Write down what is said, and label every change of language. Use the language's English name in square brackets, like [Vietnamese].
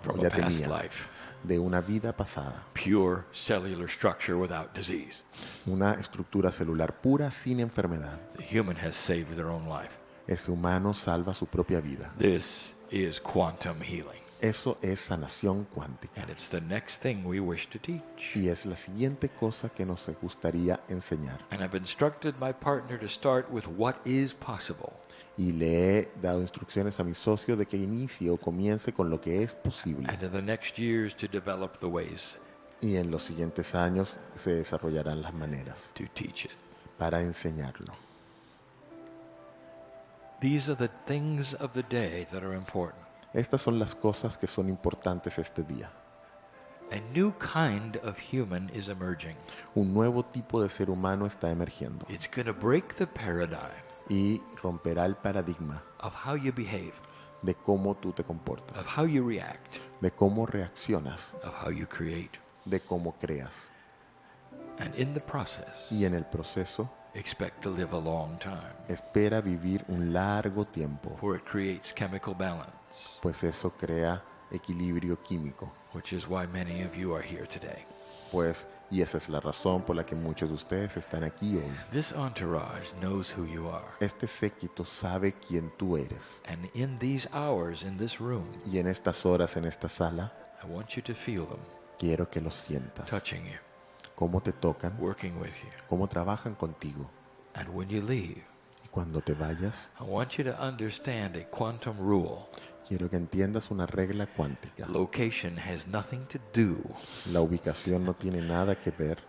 [English] from [Spanish] o [English] a [Spanish] ya [English] past [Spanish] tenía, [English] life. [Spanish] de una vida pasada. [English] Pure cellular structure without disease. [Spanish] Una estructura celular pura sin enfermedad. [English] The human has saved their own life. [Spanish] Ese humano salva su propia vida. [English] This is quantum healing. [Spanish] Eso es sanación cuántica. [English] And it's the next thing we wish to teach. [Spanish] Y es la siguiente cosa que nos gustaría enseñar. [English] And I've instructed my partner to start with what is possible. [Spanish] Y le he dado instrucciones a mi socio de que inicie o comience con lo que es posible. [English] And in the next years to develop the ways [Spanish] Y en los siguientes años se desarrollarán las maneras [English] to teach it. [Spanish] para enseñarlo. [English] These are the things of the day that are important. [Spanish] Estas son las cosas que son importantes este día. [English] A new kind of human is emerging. [Spanish] Un nuevo tipo de ser humano está emergiendo [English] It's going to break the paradigm [Spanish] y romperá el paradigma [English] of how you behave, [Spanish] de cómo tú te comportas, [English] of how you react, [Spanish] de cómo reaccionas, [English] of how you create. [Spanish] de cómo creas. [English] And in the process, [Spanish] Y en el proceso, [English] expect to live a long time, [Spanish] espera vivir un largo tiempo, [English] for it creates chemical balance, [Spanish] pues eso crea equilibrio químico. [English] which is why many of you are here today. [Spanish] Y esa es la razón por la que muchos de ustedes están aquí hoy. [English] This entourage knows who you are. [Spanish] Este séquito sabe quién tú eres. [English] And in these hours in this room, [Spanish] Y en estas horas en esta sala, [English] I want you to feel them [Spanish] quiero que lo sientas. [English] touching you, [Spanish] Cómo te tocan, [English] working with you. [Spanish] cómo trabajan contigo. [English] And when you leave, [Spanish] Y cuando te vayas, [English] I want you to understand a quantum rule. [Spanish] quiero que entiendas una regla cuántica. [English] Location has nothing to do [Spanish] La ubicación no tiene nada que ver